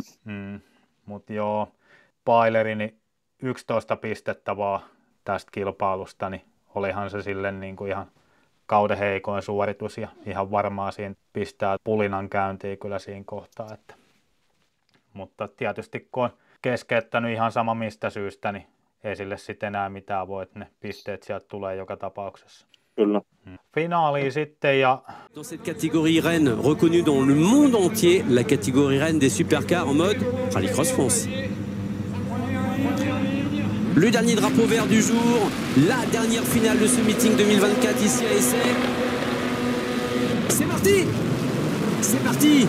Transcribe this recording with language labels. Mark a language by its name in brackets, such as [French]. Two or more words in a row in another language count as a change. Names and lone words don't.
[Finnish] Mutta joo, Paileri, niin 11 pistettä vaan tästä kilpailusta, niin olihan se silleen niin kuin ihan kauden heikoin suoritus ja ihan varmaan siinä pistää pulinan käyntiin kyllä siinä kohtaa. Mutta tietysti kun on keskeyttänyt ihan sama mistä syystä, niin ei sille sitten enää mitään voi, että ne pisteet sieltä tulee joka tapauksessa. Kyllä. Finaaliin sitten ja... [French] Dans cette catégorie Rennes, reconnue dans le monde entier, la catégorie Rennes des supercars en mode Rallycross France. Le dernier drapeau vert du jour, la dernière finale de ce meeting 2024 ici à Essay. C'est parti! C'est parti!